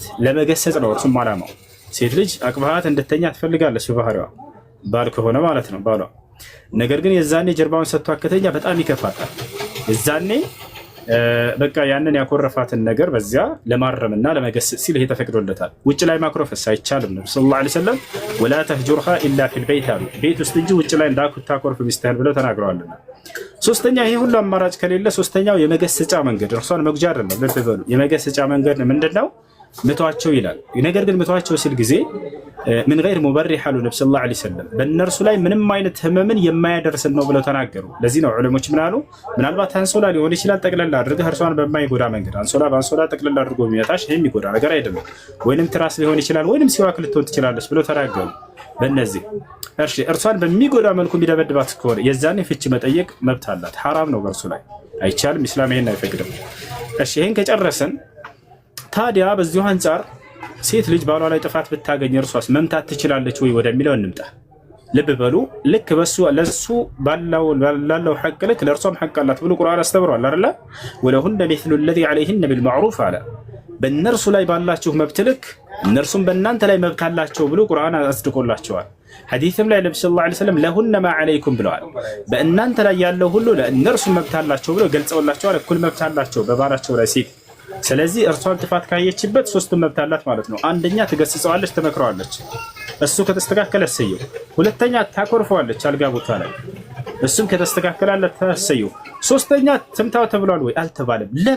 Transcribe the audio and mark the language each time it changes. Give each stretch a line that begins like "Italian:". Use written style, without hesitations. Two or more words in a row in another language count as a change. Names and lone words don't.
Amharic: ለመገሰጽ ነው እርሱም ዓላማው። ሴት ልጅ አቅባሃት እንድተኛ ትፈልጋለች በባህሪዋ፣ ባል ከሆነ ማለት ነው ባሏ። ነገር ግን የዛኔ ጀርባውን ሰጥቶ ከተኛ በጣም ይከፋታል። የዛኔ በቃ ያንን ያኮረፋትን ነገር በዚያ ለማረምና ለመገሰጽ ሲል ይሄ ተፈቅዶለታል። ውጭ ላይ ማኩረፍስ አይቻልም። ነብዩ
Arabic: صلى الله عليه وسلم ولا تهجرها إلا في البيت
Amharic: አሉ። ቤት ውስጥ እንጂ ውጭ ላይ እንዳታኮርፍ ሚስትህን ብለው ተናግረዋልና ሶስተኛ ይሄ ሁሉ አማራጭ ከሌለ ሶስተኛው የመገሰጫ መንገድ እርሷን መግጃ አይደለም። ልብ በሉ የመገሰጫ መንገድ ምንድነው? ምቷቸው ይላል። ነገር ግን ምቷቸው ሲል ጊዜ ምን
Arabic: غير مبرح
Amharic: አሉ ነብዩ
Arabic: صلى الله عليه وسلم
Amharic: በእነርሱ ላይ ምንም አይነት ህመምን የማያደርስ ነው ብለው ተናገሩ። ለዚህ ነው ዑለሞች ምን አሉ? ምናልባት አንሶላ ሊሆን ይችላል ጠቅለል አድርገህ እርሷን በማይጎዳ መንገድ አንሶላ በአንሶላ ጠቅለል አድርጎ የሚያታሽ ይሄ የሚጎዳ ነገር አይደለም። ወይንም ትራስ ሊሆን ይችላል ወይንም ሲዋክ ልትሆን ትችላለች ብለው ተናገሩ። በእነዚህ እርሺ እርሷን በሚጎዳ መልኩ የሚደበድባት ከሆነ የዛኔ ፍቺ መጠየቅ መብት አላት። ሐራም ነው በእርሱ ላይ አይቻልም። ኢስላም ይሄን አይፈቅድም። እሺ ይሄን ከጨረሰን ታዲያ በዚሁ አንፃር ሴት ልጅ ባሏ ላይ ጥፋት ብታገኝ እርሷስ መምታት ትችላለች ወይ ወደሚለው እንምጣ። ልብ በሉ ልክ በሱ ለሱ ባላለው ሐቅ ልክ ለእርሷም ሐቅ አላት ብሎ ቁርአን አስተምሯል አይደል?
Arabic: ولهن مثل الذي عليهن بالمعروف
Amharic: አለ። በእነርሱ ላይ ባላችሁ መብት ልክ እነርሱም በእናንተ ላይ መብት አላቸው ብሎ ቁርአን አስድቆላቸዋል። ሐዲስም ላይ ነብዩ
Arabic: صلى الله عليه وسلم لهن ما عليكم
Amharic: ብለዋል። በእናንተ ላይ ያለው ሁሉ ለእነርሱ መብት አላቸው ብሎ ገልጸውላቸዋል። እኩል መብት አላቸው በባላቸው ላይ ሲል ስለዚህ እርሷን ጥፋት ካየችበት ሶስቱም መብት አላት ማለት ነው። አንደኛ ትገስጸዋለች፣ ትመክረዋለች፣ እሱ ከተስተካከለ እሰየው። ሁለተኛ ታኮርፈዋለች አልጋ ቦታ ላይ፣ እሱም ከተስተካከላለት ተሰየው። ሶስተኛ ትምታው ተብሏል ወይ አልተባለም?